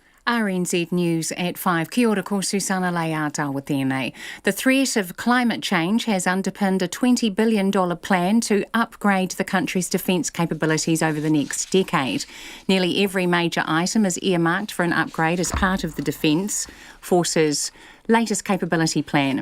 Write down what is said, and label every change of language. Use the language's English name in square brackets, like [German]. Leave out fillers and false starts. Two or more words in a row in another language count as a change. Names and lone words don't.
[English] RNZ News at 5. [Māori] Kia ora ko Susana Leata tēnei. [English] The threat of climate change has underpinned a $20 billion plan to upgrade the country's defence capabilities over the next decade. Nearly every major item is earmarked for an upgrade as part of the Defence Force's latest capability plan.